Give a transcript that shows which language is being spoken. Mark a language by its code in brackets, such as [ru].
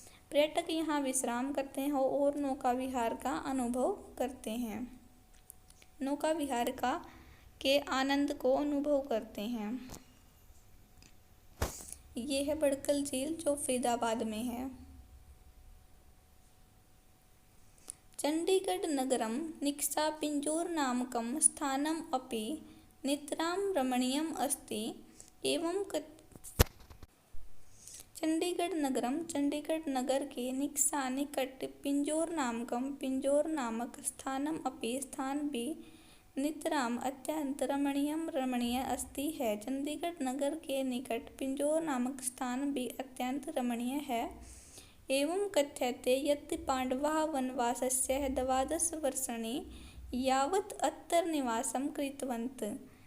[hi] पर्यटक यहाँ विश्राम करते हैं और नौका विहार का अनुभव करते हैं। नौका विहार के आनंद को अनुभव करते हैं। ये है बड़खल झील जो फरीदाबाद में है। [sa] चंडीगढ़ नगरं निक्सापिंजोर नामकं स्थानम् अपि नितरां रमणीयम् अस्ति। [hi] एवं चंडीगढ़ नगर के निकट पिंजोर नामक स्थान भी नितराम अत्यंत रमणीय अस्ति है। चंडीगढ़ नगर के निकट पिंजोर नामक स्थान भी अत्यंत रमणीय है। [sa] एवं कथ्यते यत् पांडवाः वनवासस्य 12 वर्षाणि यावत् अत्र निवासं कृतवन्तः।